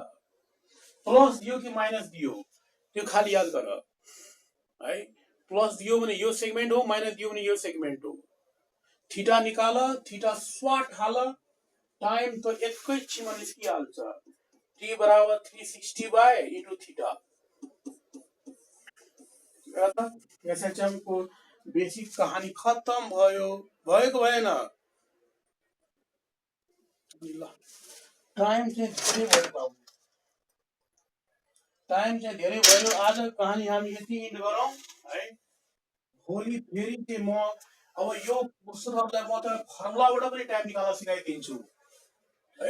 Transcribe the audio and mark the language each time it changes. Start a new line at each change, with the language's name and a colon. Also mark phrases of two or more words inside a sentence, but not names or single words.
Nepali: प्लस दियो कि माइनस दियो त्यो खाली याद गर है। प्लस दियो भने यो सेगमेन्ट हो, माइनस दियो भने यो सेगमेन्ट हो। थीटा निकाल, थीटा स्वाट हाल, टाइम तो एकैछिनमा निस्किहाल्छ।
English: t बराबर 360 by into theta.
Nepali: एसएचएम को बेसिक कहानी खत्म भयो। भएको भएन? टाइम चाहिँ धेरै भयो बाबु, टाइम चाहिँ धेरै भयो। आज कहानी हामी यति इन्ड गरौँ है। भोलि फेरि चाहिँ म अब यो पुस्तकहरूलाई म त फर्मुलाबाट पनि टाइम निकाल्न सिकाइदिन्छु है।